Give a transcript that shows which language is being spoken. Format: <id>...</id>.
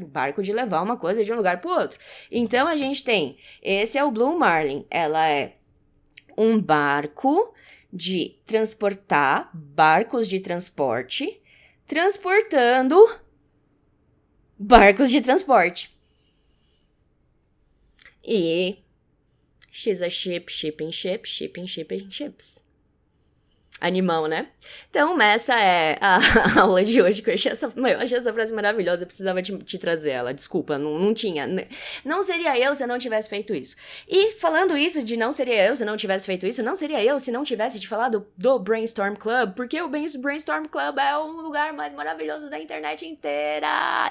<pt>Barco de levar uma coisa de um lugar pro outro. Então, a gente tem, esse é o Blue Marlin, ela é um barco de transportar, barcos de transporte, transportando barcos de transporte.</pt> <en>E she's a ship, shipping ship, shipping, shipping ships.</en> <pt>Animal, né? Então, essa é a aula de hoje, que eu achei essa frase maravilhosa, eu precisava te trazer ela, desculpa, não tinha. Não seria eu se eu não tivesse feito isso. E falando isso de não seria eu se eu não tivesse feito isso, não seria eu se não tivesse te falado do Brainstorm Club, porque o Brainstorm Club é o lugar mais maravilhoso da internet inteira.</pt>